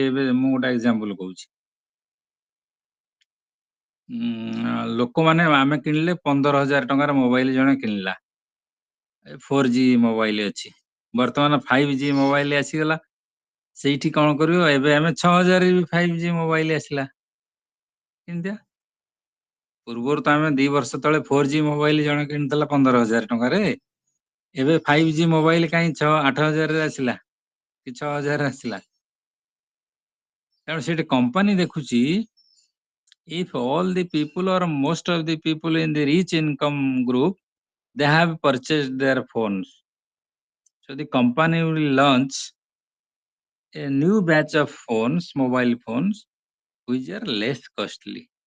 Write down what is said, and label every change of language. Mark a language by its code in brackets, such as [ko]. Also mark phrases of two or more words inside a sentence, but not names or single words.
[or] ଏବେ ମୁଁ ଗୋଟେ ଏକ୍ସାମ୍ପଲ କହୁଛି, ଲୋକମାନେ ଆମେ କିଣିଲେ 15,000 ଟଙ୍କାର ମୋବାଇଲ ଜଣେ କିଣିଲା, 4G ମୋବାଇଲ ଅଛି, ବର୍ତ୍ତମାନ 5G ମୋବାଇଲ ଆସିଗଲା, ସେଇଠି କଣ କରିବ, ଏବେ ଆମେ 6,000 ବି 5G ମୋବାଇଲ ଆସିଲା କିଣିଦିଅ। ପୂର୍ବରୁ ତ ଆମେ 2 ବର୍ଷ ତଳେ 4G ମୋବାଇଲ ଜଣେ କିଣିଥିଲା 15,000 ଟଙ୍କାରେ, ଏବେ 5G ମୋବାଇଲ କାହିଁ 8,000ରେ ଆସିଲା କି 6,000 ଆସିଲା? ତେଣୁ ସେଠି କମ୍ପାନୀ ଦେଖୁଛି, [en] if all the people or most of the people in the rich income group, they have purchased their phones, so the company will launch a new batch of phones, mobile phones, which are less costly.